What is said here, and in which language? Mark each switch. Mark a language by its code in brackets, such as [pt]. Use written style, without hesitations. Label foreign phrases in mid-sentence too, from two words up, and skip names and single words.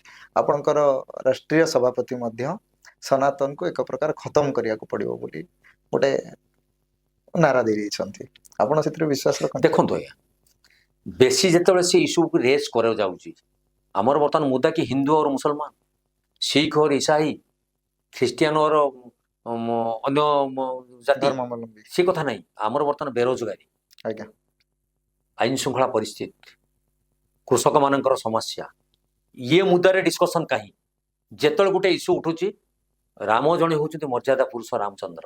[or] ଆପଣଙ୍କର ରାଷ୍ଟ୍ରୀୟ ସଭାପତି ମଧ୍ୟ ସନାତନକୁ ଏକ ପ୍ରକାର ଖତମ କରିବାକୁ ପଡିବ ବୋଲି ଗୋଟେ ନାରା ଦେଇଛନ୍ତି। ଆପଣ ସେଥିରେ ବିଶ୍ୱାସ ରଖନ୍ତି? ଦେଖନ୍ତୁ ଆଜ୍ଞା, ବେଶୀ ଯେତେବେଳେ ସେ ଇସ୍ୟୁକୁ ରେଜ୍ କରାଯାଉଛି, ଆମର ବର୍ତ୍ତମାନ ମୁଦ୍ଦା କି ହିନ୍ଦୁ और ମୁସଲମାନ, ଶିଖ [hi] और ईसाई, [or] ଖ୍ରୀଷ୍ଟିଆନ और ଅନ୍ୟ ଜାତି, ଧର୍ମାବଲମ୍ବୀ। ସେ କଥା ନାହିଁ। ଆମର ବର୍ତ୍ତମାନ ବେରୋଜଗାରୀ, ଆଜ୍ଞା। ଆଇନ ଶୃଙ୍ଖଳା ପରିସ୍ଥିତି, କୃଷକମାନଙ୍କର ସମସ୍ୟା, ଇଏ ମୁଦ୍ଦାରେ ଡିସ୍କସନ୍ କାହିଁ? ଯେତେବେଳେ ଗୋଟେ ଇସ୍ୟୁ ଉଠୁଛି, ରାମ ଜଣେ ହେଉଛନ୍ତି ମର୍ଯ୍ୟାଦା ପୁରୁଷ ରାମଚନ୍ଦ୍ର।